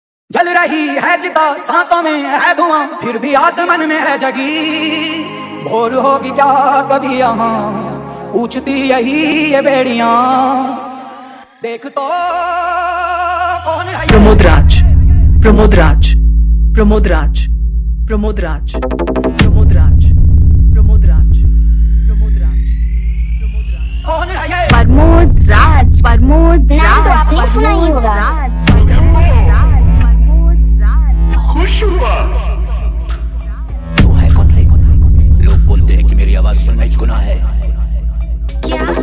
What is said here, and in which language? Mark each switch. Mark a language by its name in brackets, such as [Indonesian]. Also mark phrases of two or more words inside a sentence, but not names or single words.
[Hindi] जल रही है चिता, सांसों में है धुआं, फिर भी आसमान में है जगी। भोर होगी क्या कभी यहाँ, पूछती यही ये बेड़ियां। देख तो कौन है प्रमोद राज, प्रमोद राज, प्रमोद राज, प्रमोद राज, प्रमोद राज, प्रमोद राज, प्रमोद राज, प्रमोद राज। कौन है ये प्रमोद राज, प्रमोद नाम तो राज, आपने सुना ही प्रमोद होगा। राज, प्रमोद राज, प्रमोद राज। खुश हुआ। तू है कौन है? लोग बोलते हैं कि मेरी आवाज सुनना ही गुनाह है। क्या